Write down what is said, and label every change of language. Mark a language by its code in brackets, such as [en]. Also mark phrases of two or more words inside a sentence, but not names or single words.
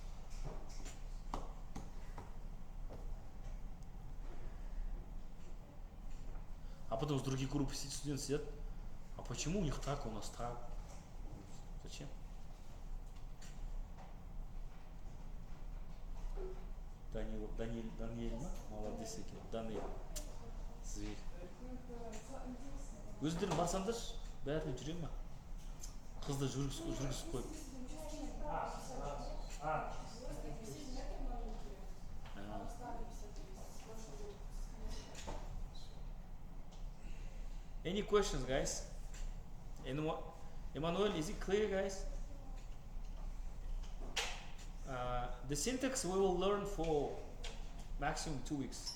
[ru] А потом с других групп студенты сидят. А почему у них так, у нас так? Зачем? Даниэль, молодец екен. Даниэль. Зверь. [kk] Өздерің барсаңдар, бәріне жүре ма? Қызды жүргізіп қойып. [en] Any questions, guys? Emmanuel, is it clear, guys? The syntax we will learn for maximum 2 weeks.